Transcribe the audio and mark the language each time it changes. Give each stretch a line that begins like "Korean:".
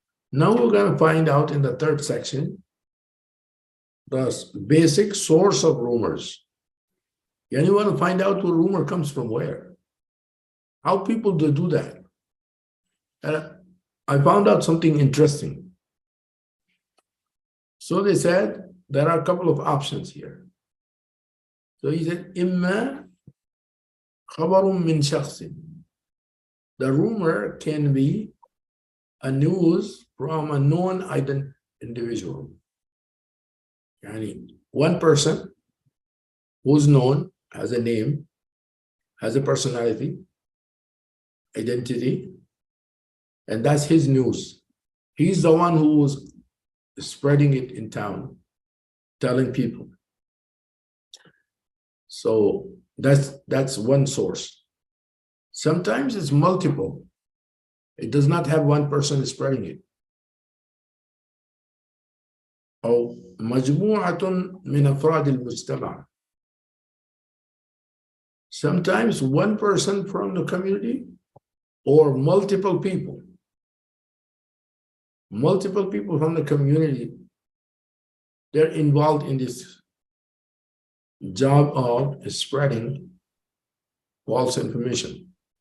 English: Now we're going to find out in the 3rd section the basic source of rumors. You want to find out what rumor comes from where? How people do that? And I found out something interesting. So they said there are a couple of options here. So he said,
Arabic: إِمَّا خَبَرٌ مِّن شَخْصٍ.
English: The rumor can be a news from a known individual. Yani one person who's known, has a name, has a personality, identity, and that's his news. He's the one who's spreading it in town, telling people. So that's one source. Sometimes it's multiple. It does not have one person spreading it.
Arabic: أو مجموعة من أفراد المجتمع.
English: Sometimes one person from the community or multiple people multiple people from the community, they're involved in this job of spreading false information.